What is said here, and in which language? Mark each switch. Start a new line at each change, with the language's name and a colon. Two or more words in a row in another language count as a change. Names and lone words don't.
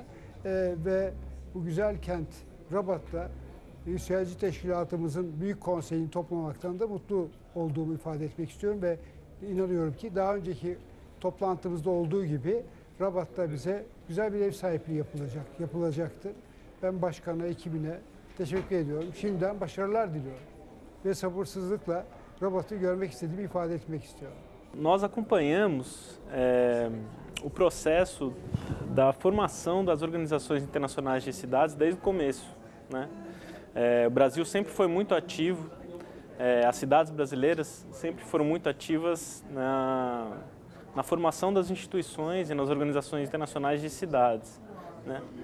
Turkish: Ve bu güzel kent Rabat'ta UCLG teşkilatımızın büyük konseyini toplamaktan da mutlu olduğumu ifade etmek istiyorum ve inanıyorum ki daha önceki toplantımızda olduğu gibi Rabat'ta bize güzel bir ev sahipliği yapılacaktır. Ben başkana, ekibine teşekkür ediyorum. Şimdiden başarılar diliyorum. Ve sabırsızlıkla Rabat'ı görmek istediğimi ifade etmek istiyorum.
Portuguese: Nós acompanhamos o processo da formação das organizações internacionais de cidades desde o começo, né? O Brasil sempre foi muito ativo, as cidades brasileiras sempre foram muito ativas na formação das instituições e nas organizações internacionais de cidades, né?